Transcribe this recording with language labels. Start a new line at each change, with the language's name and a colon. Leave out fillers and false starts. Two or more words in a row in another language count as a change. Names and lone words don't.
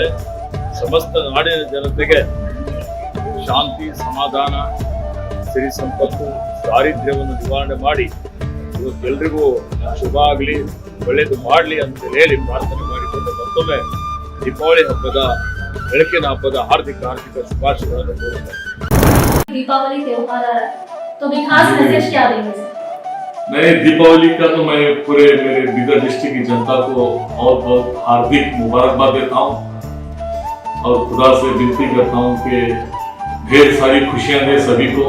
Kannada: ಸಮಸ್ತ ನಾಡಿನ ಜನತೆಗೆ ಶಾಂತಿ, ಸಮಾಧಾನ, ಸಿರಿ ಸಂಪತ್ತು, ದಾರಿದ್ರ್ಯವನ್ನು ನಿವಾರಣೆ ಮಾಡಿ ಇವತ್ತೆಲ್ಲರಿಗೂ ಶುಭ ಆಗಲಿ, ಒಳ್ಳೆಯದು ಮಾಡಲಿ ಅಂತ ಹೇಳಿ ಪ್ರಾರ್ಥನೆ ಮಾಡಿಕೊಂಡು ಮತ್ತೊಮ್ಮೆ ದೀಪಾವಳಿ ಹಬ್ಬದ ಬೆಳಕಿನ ಹಬ್ಬದ ಹಾರ್ದಿಕ ಶುಭಾಶಯಗಳನ್ನು ಕೋರುತ್ತೇನೆ.
Hindi: दीपावली त्योहार आ रहा है, तो भी खास मैसेज क्या देंगे? मैं दीपावली का तो मैं पूरे मेरे बीदर डिस्ट्रिक्ट की जनता को बहुत बहुत हार्दिक मुबारकबाद देता हूँ और खुदा से विनती करता हूँ कि ढेर सारी खुशियाँ दे सभी को।